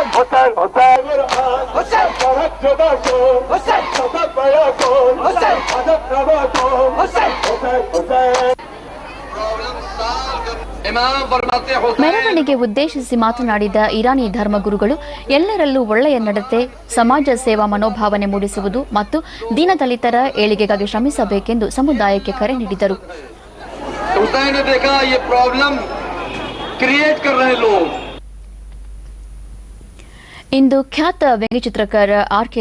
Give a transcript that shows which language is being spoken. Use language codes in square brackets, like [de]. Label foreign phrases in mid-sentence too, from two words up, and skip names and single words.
[ur] حسین حسین جدا کون حسین صدر بڑا کون حسین صدر بڑا کون حسین حسین حسین. [kn] ಮೆರವಣಿಗೆ ಉದ್ದೇಶಿಸಿ ಮಾತನಾಡಿದ ಇರಾನಿ ಧರ್ಮಗುರುಗಳು ಎಲ್ಲರಲ್ಲೂ ಒಳ್ಳೆಯ ನಡತೆ, ಸಮಾಜ ಸೇವಾ ಮನೋಭಾವನೆ ಮೂಡಿಸುವುದು ಮತ್ತು ದೀನದಲಿತರ ಏಳಿಗೆಗಾಗಿ ಶ್ರಮಿಸಬೇಕೆಂದು ಸಮುದಾಯಕ್ಕೆ ಕರೆ ನೀಡಿದರು. ಇಂದು ಖ್ಯಾತ ವ್ಯಂಗ್ಯಚಿತ್ರಕಾರ ಆರ್.ಕೆ.